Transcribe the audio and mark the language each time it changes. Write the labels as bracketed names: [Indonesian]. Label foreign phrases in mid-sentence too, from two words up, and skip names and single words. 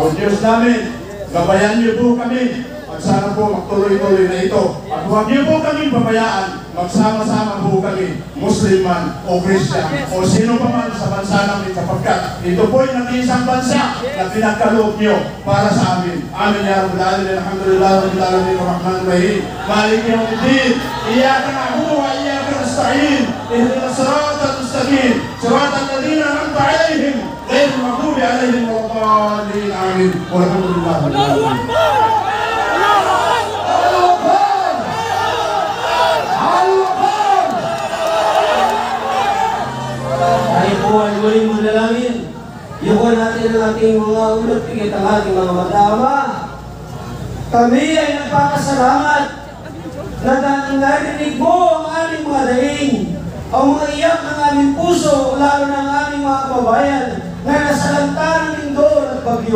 [Filipino] O Diyos namin, gabayan niyo po kami at sana po magtuloy-tuloy na ito. At huwag niyo po kami pabayaan, magsama-sama po kami, Muslim man o Christian o sino pa man sa bansa namin sapagkat ito po ay nag-iisang bansa na pinagkaloob niyo para sa amin. [Arabic] آمين يا رب العالمين، الحمد لله رب العالمين، الرحمن الرحيم، مالك يوم الدين، إياك نعبد وإياك نستعين، اهدنا الصراط المستقيم، صراط الذين أنعمت عليهم، غير المغضوب عليهم ولا الضالين. [Filipino] Amin. [Arabic] والحمد لله رب العالمين. [Filipino] Tayo po ay muling manalangin. Yuko natin ang ating mga ulot, pigit ang ating mga madama. Kami ay nagpapasalamat na narinig mo ang aming mga daing, ang mga iyak ng aming puso, lalo na ang aming mga kababayan na nasalanta ng lindol at bagyo.